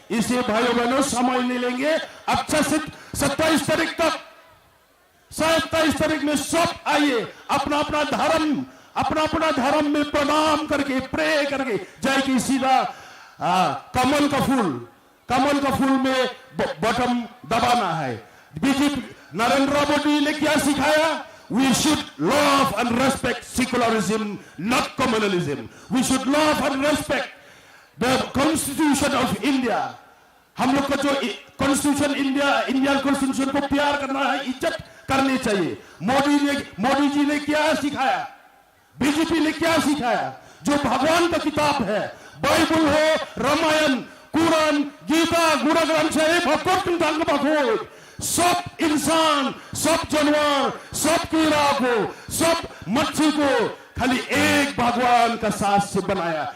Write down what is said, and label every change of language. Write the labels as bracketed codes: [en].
[hi] इसे भाइयों बहनों समय नहीं लेंगे। अच्छा से 27 तारीख तक, 27 तारीख में सब आइए, अपना अपना धर्म में प्रणाम करके, प्रे करके जाएगी सीधा कमल का फूल में बटन दबाना है। बीजेपी नरेंद्र मोदी ने क्या सिखाया? [en] We should love and respect secularism, not communalism. We should love and respect the Constitution of India. [hi] हम लोग का जो कॉन्स्टिट्यूशन इंडियन कॉन्स्टिट्यूशन को प्यार करना है, इज्जत करनी चाहिए। मोदी जी ने क्या सिखाया? बीजेपी ने क्या सिखाया? जो भगवान का किताब है, बाइबल हो, रामायण, कुरान, गीता, गुरु ग्रंथ साहिब, भगवत, सब इंसान, सब जानवर, सब कीड़ा को, सब मच्छी को खाली एक भगवान का साथ से बनाया।